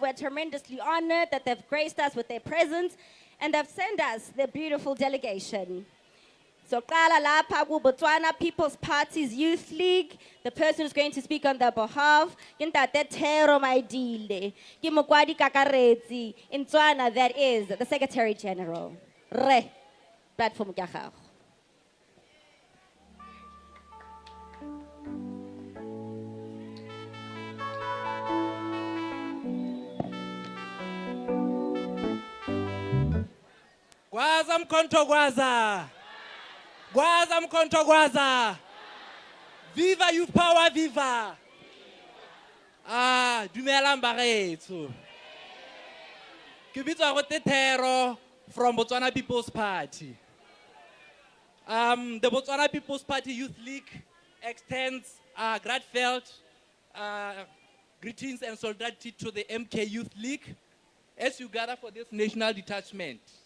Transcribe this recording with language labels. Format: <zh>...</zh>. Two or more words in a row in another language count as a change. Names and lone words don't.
<en>We're tremendously honored that they've graced us with their presence and they've sent us their beautiful delegation. So, Kala Lapa Botswana People's Party's Youth League, the person who's going to speak on their behalf, Yintate Tero Maidile, Kimukwadi Kakarezi, in Tswana, that is the Secretary General. Re, platform Gahao.</en> <zu>Gwaza mkonto gwaza. Gwaza mkonto gwaza.</zu> <en>Viva youth power, viva.</en> <tn>Dumela mbaretso. Ke bitsa go Tetero</tn> <en>from Botswana People's Party. The Botswana People's Party Youth League extends grateful greetings and solidarity to the MK Youth League as you gather for this national detachment.</en>